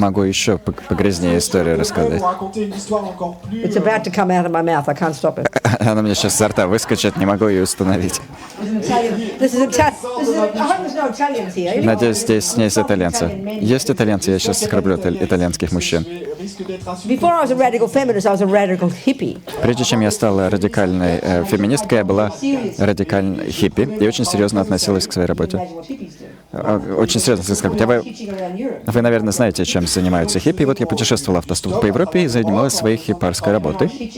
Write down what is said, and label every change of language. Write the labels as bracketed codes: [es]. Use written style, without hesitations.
[ru] Могу еще погрязнее историю рассказать. [en] It's about to come out of my mouth. I can't stop it. [ru] Она мне сейчас изо рта выскочит, не могу ее установить. [en] This is Italian. I hope there's no Italians here. [ru] Надеюсь, здесь есть итальянцы. Есть итальянцы, я сейчас оскорблю итальянских мужчин. [en] Before I was a radical feminist, I was a radical hippie. [ru] Прежде чем я стала радикальной феминисткой, я была радикальной хиппи и очень серьезно относилась к своей работе. Очень серьезно сказать. Вы, наверное, знаете, чем занимаются хиппи. Вот я путешествовала автостопом по Европе и занималась своей хипарской работой.